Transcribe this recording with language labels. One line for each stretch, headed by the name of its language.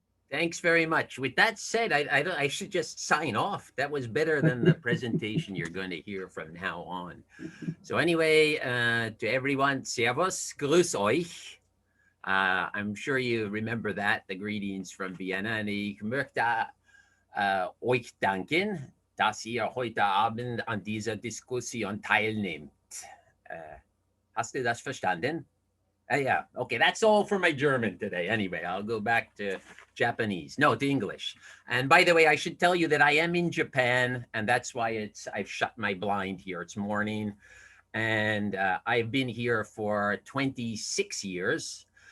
English: Thanks very much. With that said, I should just sign off. That was better than the presentation you're going to hear from now on. So anyway, to everyone,
German: Servus, grüß euch.
English: I'm sure you remember that, the greetings from Vienna.
German: And ich möchte euch danken, dass ihr heute Abend an dieser Diskussion teilnehmt. Hast du das verstanden?
English: Yeah, okay, that's all for my German today. Anyway, I'll go back to Japanese, no, to English. And by the way, I should tell you that I am in Japan, and that's why I've shut my blind here. It's morning, and I've been here for 26 years.